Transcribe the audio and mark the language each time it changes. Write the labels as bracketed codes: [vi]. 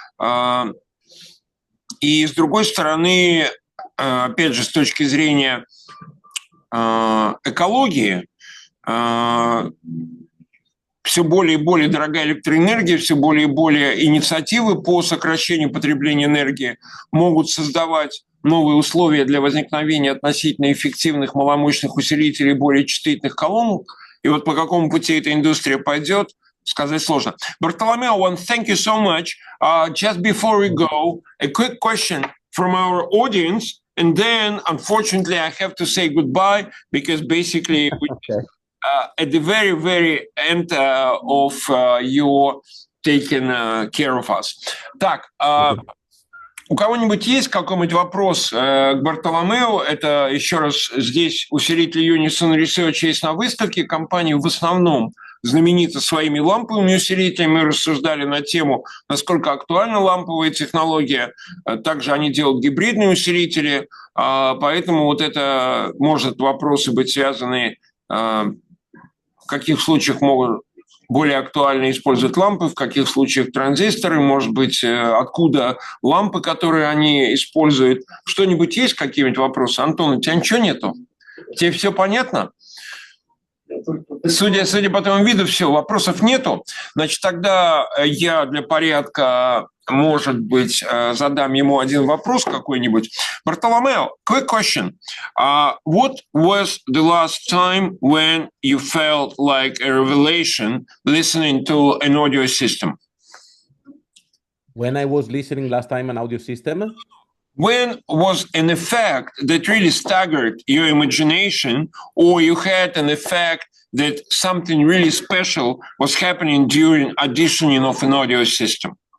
[ru] И с другой стороны, опять же, с точки зрения экологии, все более и более дорогая электроэнергия, все более и более инициативы по сокращению потребления энергии могут создавать новые условия для возникновения относительно эффективных маломощных усилителей более чувствительных колонок. И вот по какому пути эта индустрия пойдет, сказать сложно. [en] Bartolomeo, thank you so much. Just before we go, a quick question from our audience. And then, unfortunately, I have to say goodbye because basically we're at the very, very end of your taking care of us. [ru] Так, у кого-нибудь есть какой-нибудь вопрос к Бартоломео? Это, еще раз, здесь усилители Unison Research есть на выставке. Компании в основном знамениты своими ламповыми усилителями. Мы рассуждали на тему, насколько актуальна ламповая технология. Также они делают гибридные усилители. Поэтому вот это может вопросы быть связаны, в каких случаях могут более актуально использовать лампы, в каких случаях транзисторы, может быть, откуда лампы, которые они используют. Что-нибудь есть, какие-нибудь вопросы? Антон, у тебя ничего нету? Тебе все понятно? Судя по твоему виду, все, вопросов нету. Значит, тогда я для порядка, может быть, задам ему один вопрос какой-нибудь. [en] Bartolomeo, quick question. What was the last time when you felt like a revelation listening to an audio system? When I was listening last time an audio system? When was an effect that really staggered your imagination, or you had an effect that something really special was happening during auditioning of an audio system?